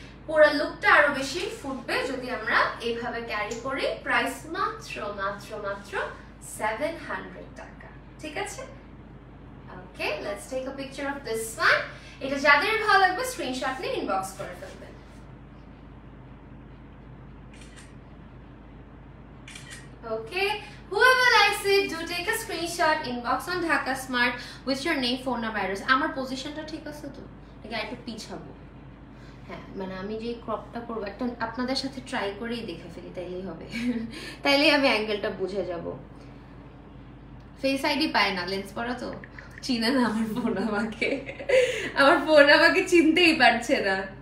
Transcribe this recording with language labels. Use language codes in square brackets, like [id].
[bn] পুরো লুকটা আরো বেশি ফুটবে যদি আমরা এইভাবে ক্যারি করি। প্রাইস মাত্র মাত্র মাত্র 700 টাকা, ঠিক আছে? ওকে, [en] Let's take a picture of this one. [bn] এটা যাদের ভালো লাগবে স্ক্রিনশট নিয়ে ইনবক্স করে ফেলবেন। [en] Okay, whoever likes it, do take a screenshot, inbox on Dhaka Smart with your name, phone number, address. [bn] আমার পজিশনটা ঠিক আছে তো? নাকি একটু পিছাবো? হ্যাঁ, মানে আমি যে ক্রপটা করবো একটা আপনাদের সাথে ট্রাই করেই দেখে ফেলি, তাইলেই হবে। তাইলেই আমি অ্যাঙ্গেলটা বুঝে যাব। ফেস আইডি পায় না, লেন্স পরা তো চিনে না আমার ফোন আমাকে, আমার ফোন আমাকে চিনতেই পারছে না।